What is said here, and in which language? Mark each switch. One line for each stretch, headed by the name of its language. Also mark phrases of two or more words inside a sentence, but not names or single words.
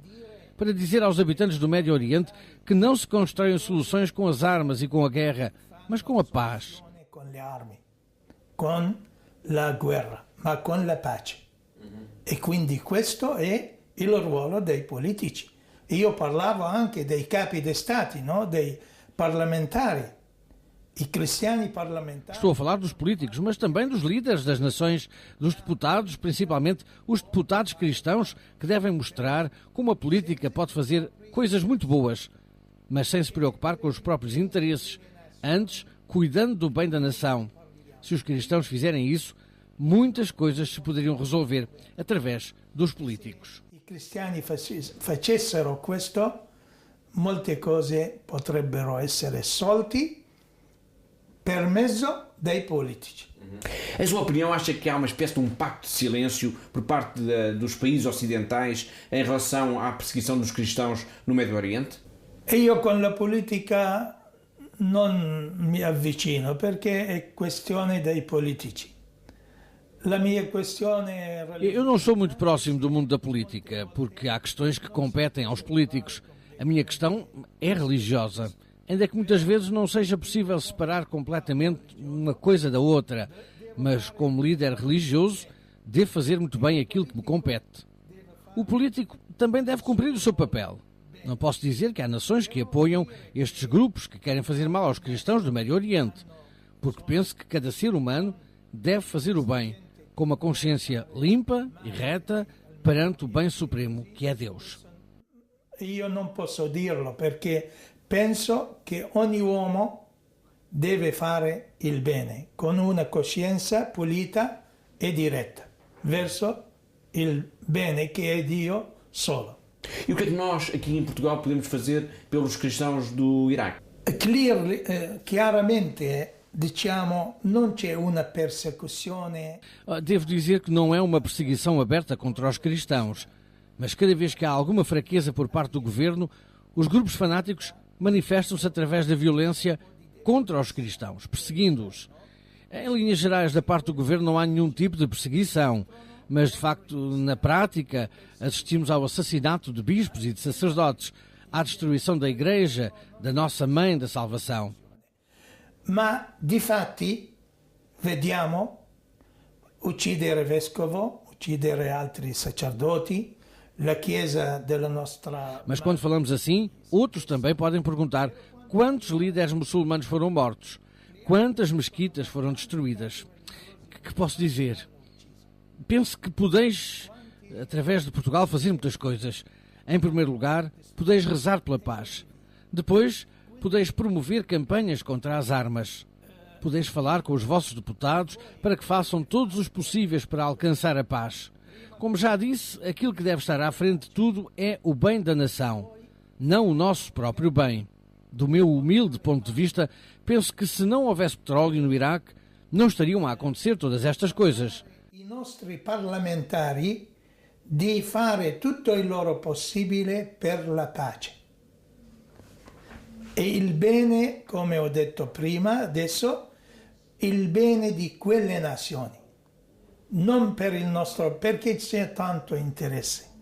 Portuguese: Para dizer aos habitantes do Médio Oriente que não se constroem soluções com as armas e com a guerra, mas com a paz.
Italian: Con le armi, con la guerra, ma con la pace. E quindi questo è il ruolo dei politici. Io parlavo anche dei capi di stati, no? Dei parlamentari. I cristiani parlamentari.
Portuguese: Estou a falar dos políticos, mas também dos líderes das nações, dos deputados, principalmente os deputados cristãos, que devem mostrar como a política pode fazer coisas muito boas, mas sem se preocupar com os próprios interesses, antes cuidando do bem da nação. Se os cristãos fizerem isso, muitas coisas se poderiam resolver através dos políticos.
Italian: I cristiani facessero questo, molte cose potrebbero essere risolte per mezzo dei politici.
Portuguese: Em sua opinião, acha que há uma espécie de um pacto de silêncio por parte dos países ocidentais em relação à perseguição dos cristãos no Médio Oriente?
Italian: E io con la politica non mi avvicino perché è questione dei politici. La mia questione è
Portuguese: Eu não sou muito próximo do mundo da política, porque há questões que competem aos políticos. A minha questão é religiosa, ainda que muitas vezes não seja possível separar completamente uma coisa da outra, mas como líder religioso devo fazer muito bem aquilo que me compete. O político também deve cumprir o seu papel. Não posso dizer que há nações que apoiam estes grupos que querem fazer mal aos cristãos do Médio Oriente, porque penso que cada ser humano deve fazer o bem, com uma consciência limpa e reta perante o bem supremo que é Deus.
Italian: Io non posso dirlo perché penso che ogni uomo deve fare il bene con una coscienza pulita e diretta verso il bene che è Dio solo.
Portuguese: E o que é que nós, aqui em Portugal, podemos fazer pelos cristãos do Iraque?
Italian: Chiaramente, diciamo, non c'è una persecuzione.
Portuguese: Devo dizer que não é uma perseguição aberta contra os cristãos, mas cada vez que há alguma fraqueza por parte do governo, os grupos fanáticos manifestam-se através da violência contra os cristãos, perseguindo-os. Em linhas gerais, da parte do governo não há nenhum tipo de perseguição, mas de facto, na prática, assistimos ao assassinato de bispos e de sacerdotes, à destruição da Igreja, da nossa Mãe da Salvação.
Italian: Ma difatti vediamo uccidere vescovo, uccidere altri sacerdoti, la Chiesa della nostra.
Portuguese: Mas quando falamos assim, outros também podem perguntar quantos líderes muçulmanos foram mortos, quantas mesquitas foram destruídas. Que posso dizer? Penso que podeis, através de Portugal, fazer muitas coisas. Em primeiro lugar, podeis rezar pela paz. Depois, podeis promover campanhas contra as armas. Podeis falar com os vossos deputados para que façam todos os possíveis para alcançar a paz. Como já disse, aquilo que deve estar à frente de tudo é o bem da nação, não o nosso próprio bem. Do meu humilde ponto de vista, penso que se não houvesse petróleo no Iraque, não estariam a acontecer todas estas coisas.
Italian: I nostri parlamentari di fare tutto il loro possibile per la pace. E il bene, come ho detto prima, adesso, il bene di quelle nazioni. Non per il nostro, perché c'è tanto interesse.